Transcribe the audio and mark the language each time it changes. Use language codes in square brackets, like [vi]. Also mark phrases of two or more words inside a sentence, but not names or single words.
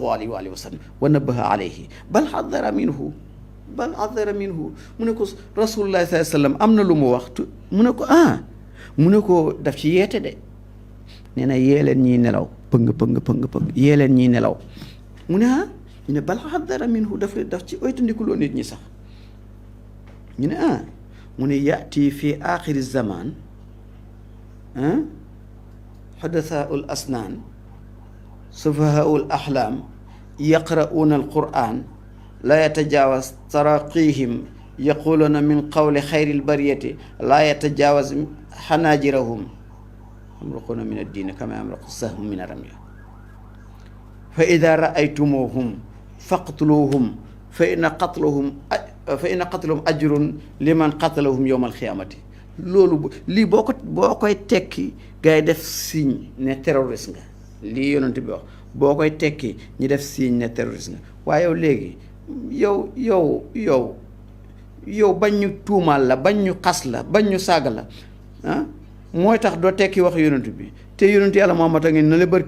[ar] عليه وسلم ونبه عليه بل حذر منه [wo] mu ne ko [ar] رسول الله صلى الله عليه وسلم [wo] am na lu mu wax mu ne ko mu ne ko daf ci yeete de nee na yee leen ñiy nelaw pëng yee leen ñiy nelaw mu ne ñu ne [ar] بل حذر منه [wo] daf ci oytandikuloo nit ñi sax ñu ne mu ne [ar] يأتي في آخر الزمان حدثاء الأسنان سفهاء الأحلام يقرؤون القرآن لا يتجاوز تراقيهم يقولون من قول خير ال البرية لا يتجاوز حناجرهم يمرقون من الدين كما يمرق السهم من الرمية فإذا رأيتموهم فاقتلوهم فإن قتلهم أجر لمن قتلهم يوم القيامة [wo] loolu lii boo koy tekki gars yi def signe ne terroriste nga lii yonent bi wax boo koy tekki ñi def signe ne terroriste nga waaye yow léegi yow bañ ñu tuumaal la bañ ñu xas la bañ ñu saaga la mooy tax doo tekki wax yonent bi te yonent yàlla Muhammad a ngeen na la bërki